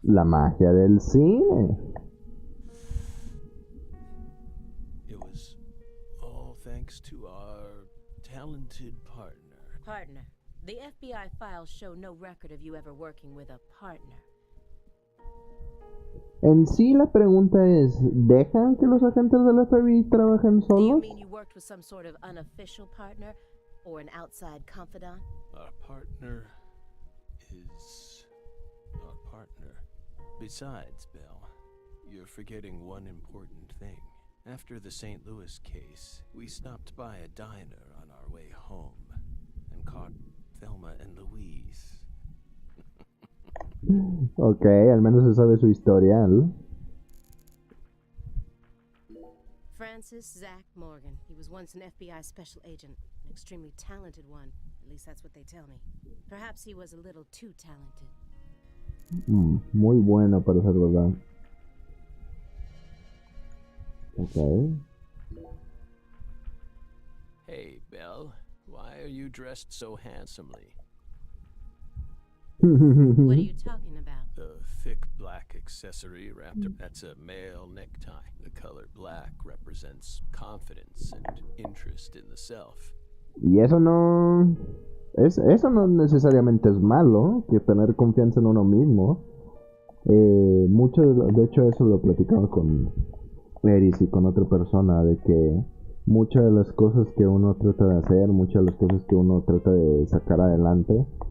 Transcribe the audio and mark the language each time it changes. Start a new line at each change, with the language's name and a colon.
Spanish: La magia del cine.
English: it was all thanks to our talented partner. Partner. The FBI files show no record of you ever working with a partner.
Spanish: En sí la pregunta es, ¿dejan que los agentes del FBI trabajen
English: Do you
Spanish: solos?
English: mean you worked with some sort of unofficial partner or an outside confidant? Our partner is our partner. Besides, Belle, you're forgetting one important thing. After the St. Louis case, we stopped by a diner on our way home and caught Thelma and Louise.
Spanish: Ok, al menos se sabe su historial.
English: Francis Zach Morgan. He was once an FBI special agent, an extremely talented one. At least that's what they tell me. Perhaps he was a little too talented.
Spanish: Muy bueno para ser verdad. Ok.
English: Hey, Belle, why are you dressed so handsomely? What are you talking about? The thick black accessory wrapped up. That's a male necktie. The color black represents confidence and interest in the self.
Spanish: Y eso no... Eso no necesariamente es malo, que tener confianza en uno mismo. De hecho eso lo platicaba con Eris y con otra persona, de que muchas de las cosas que uno trata de hacer, muchas de las cosas que uno trata de sacar adelante,